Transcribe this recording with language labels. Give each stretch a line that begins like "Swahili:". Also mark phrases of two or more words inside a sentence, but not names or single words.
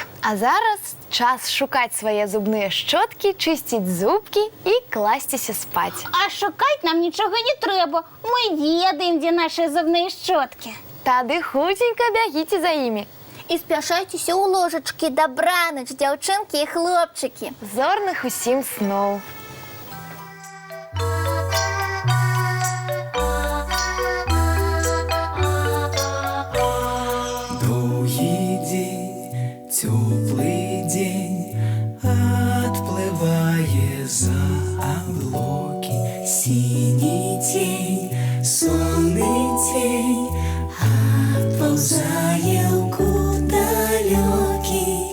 Belarusian: А зараз час шукаць свае зубныя шчоткі, чысціць зубкі і класціся спаць. А шукаць нам нічога не трэба. Мы ведаем, дзе нашы зубныя шчоткі. Тады хуценька бягіце за імі. І спяшайцеся ў ложачкі. Дабранач, дзяўчынкі і хлопчыкі. Зорных усім сноў.
Russian: Теплый день отплывая за облаки, синий тень, сонный тень отползая в далекий.